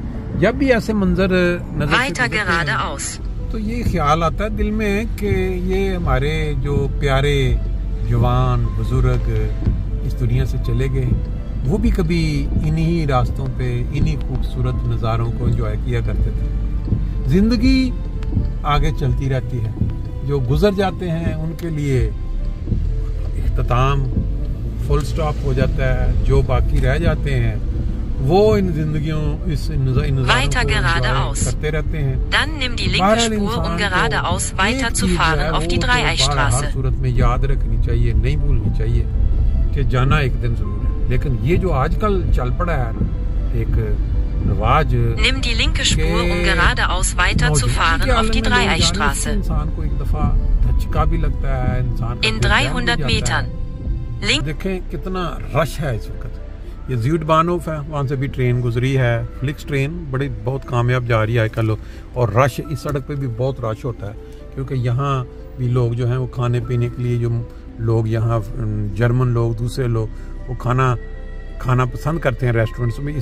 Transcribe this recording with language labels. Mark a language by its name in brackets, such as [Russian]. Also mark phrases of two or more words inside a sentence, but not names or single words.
[Urdu] جب بھی ایسے منظر نظر تو یہ خیال آتا ہے دل میں کہ یہ ہمارے جو پیارے جوان بزرگ اس دنیا سے چلے گئے، وہ بھی کبھی انہی راستوں پہ انہی خوبصورت نظاروں کو انجوائے کیا کرتے تھے. زندگی آگے چلتی رہتی ہے، جو گزر جاتے ہیں ان کے لیے اختتام, [English] full stop [Urdu] ہو جاتا ہے. جو باقی رہ جاتے ہیں وہ ان زندگیوں اس [German] Weiter geradeaus. [Urdu] کرتے رہتے ہیں. [German] Dann nimm die linke Spur, um geradeaus weiter zu fahren auf die Dreieichstraße. [Urdu] ہر صورت میں یاد رکھنی چاہیے، نہیں بھولنی چاہیے کہ جانا ایک دن ضرور ہے. لیکن یہ جو آج کل چل پڑا ہے ایک رواج, [German] Nimm die linke Spur, um geradeaus weiter zu fahren auf die Dreieichstraße. [Urdu] انسان کو ایک دفعہ دھچکا بھی لگتا ہے، انسان [German] In 300 Metern. [Urdu] دیکھیں کتنا رش ہے اس وقت۔ یہ زیوڈ بانوف ہے، وہاں سے بھی ٹرین گزری ہے، فلکس ٹرین بڑی بہت کامیاب جا رہی ہے آج کل. اور رش اس سڑک پہ بھی بہت رش ہوتا ہے، کیونکہ یہاں بھی لوگ جو ہیں وہ کھانے پینے کے لیے، جو لوگ یہاں جرمن لوگ، دوسرے لوگ وہ کھانا پسند کرتے ہیں ریسٹورینٹس میں.